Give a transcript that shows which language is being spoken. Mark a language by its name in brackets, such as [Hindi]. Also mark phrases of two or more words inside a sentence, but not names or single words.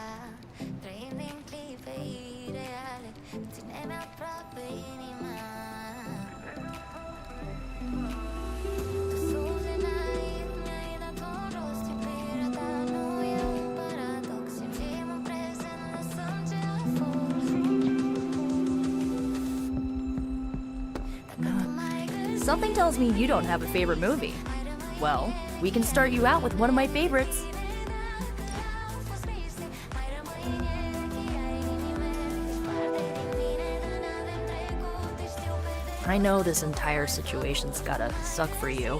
[Romanian] Trăim din clipe ireale. Ține-mi aproape inima. Tu sus de naiv, mi-ai dat un rost. Iubirea ta nu e un paradox. Simțim în prezent, lăsăm ce a fost. [English] Something tells me you don't have a favorite movie. Well, we can start you out with one of my favorites. I know this entire situation's gotta suck for you.